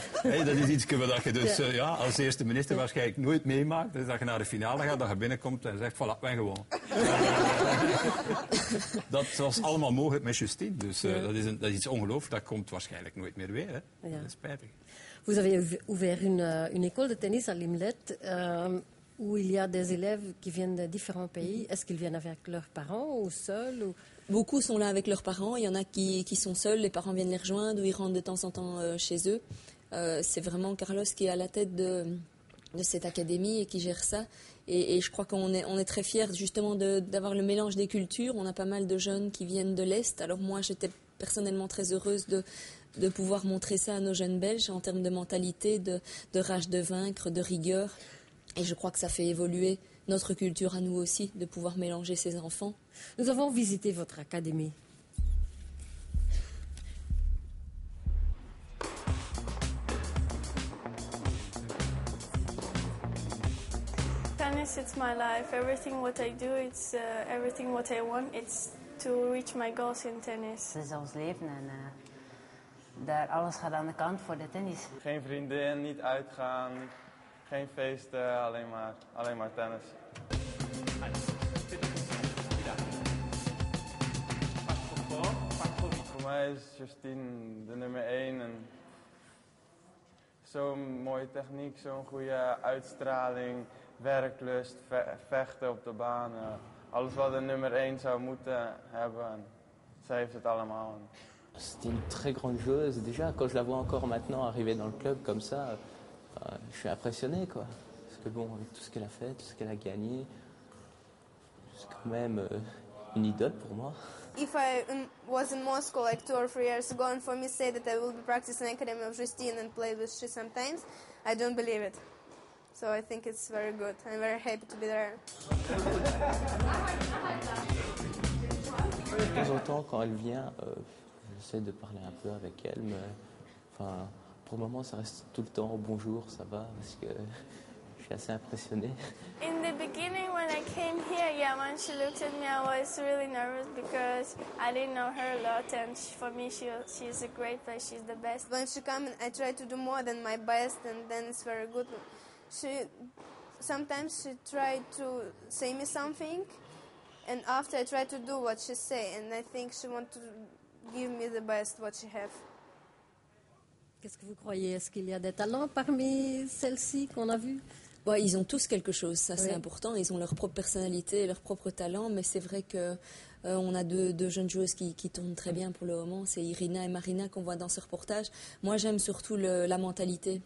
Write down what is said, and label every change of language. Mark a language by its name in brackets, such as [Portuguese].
[Dutch] Ja. Dat is iets wat je dus als eerste minister waarschijnlijk nooit meemaakt. Dus dat je naar de finale gaat, dat je binnenkomt en zegt, voilà, wij gewonnen. Dat was allemaal mogelijk met Justine. Dus dat is iets ongelooflijk. Dat komt waarschijnlijk nooit meer weer. Hè? Ja. Dat is spijtig. [French] Vous avez ouvert une école de tennis à Limlet où il y a des élèves qui viennent de différents pays. Est-ce qu'ils viennent avec leurs parents ou seuls ou... Beaucoup sont là avec leurs parents. Il y en a qui sont seuls. Les parents viennent les rejoindre ou ils rentrent de temps en temps chez eux. C'est vraiment Carlos qui est à la tête de cette académie et qui gère ça. Et je crois qu'on est très fiers justement d'avoir le mélange des cultures. On a pas mal de jeunes qui viennent de l'Est. Alors moi, j'étais personnellement très heureuse de pouvoir montrer ça à nos jeunes Belges en termes de mentalité, de rage de vaincre, de rigueur. Et je crois que ça fait évoluer notre culture à nous aussi, de pouvoir mélanger ces enfants. Nous avons visité votre académie. [English] Tennis, it's my life. Everything what I do, it's everything what I want. It's to reach my goals in tennis. [Dutch] Het is ons leven en daar alles gaat aan de kant voor de tennis. Geen vriendin, niet uitgaan, geen feesten, alleen maar tennis. Voor mij is Justine de nummer 1 en zo'n mooie techniek, zo'n goede uitstraling, werklust, vechten op de baan. Alles wat de nummer 1 zou moeten hebben, zij heeft het allemaal. [French] C'est une très grande joueuse. Déjà, quand je la vois encore maintenant arriver dans le club comme ça, je suis impressionné, quoi. Parce que bon, avec tout ce qu'elle a fait, tout ce qu'elle a gagné, c'est quand même une idole pour moi. [English] If I was in Moscow like 2 or 3 years ago and for me say that I will be practicing Academy of Justine and play with she sometimes, I don't believe it. So I think it's very good. I'm very happy to be there. [French] De temps en temps, quand elle vient, j'essaie de parler un peu avec elle, mais enfin, pour le moment, ça reste tout le temps bonjour, ça va, parce que je suis assez impressionné. [English] In the beginning, when I came here, when she looked at me, I was really nervous because I didn't know her a lot, and for me, she's a great player. She's the best. When she comes, I try to do more than my best, and then it's very good. Sometimes she tried to say me something, and after I try to do what she say, and I think she wants to give me the best what she have. [French] Qu'est-ce que vous croyez? Est-ce qu'il y a des talents parmi celles-ci qu'on a vues? Ouais, ils ont tous quelque chose, ça c'est Oui. important. Ils ont leur propre personnalité, leur propre talent, mais c'est vrai que on a deux jeunes joueuses qui tournent très bien pour le moment. C'est Irina et Marina qu'on voit dans ce reportage. Moi, j'aime surtout la mentalité.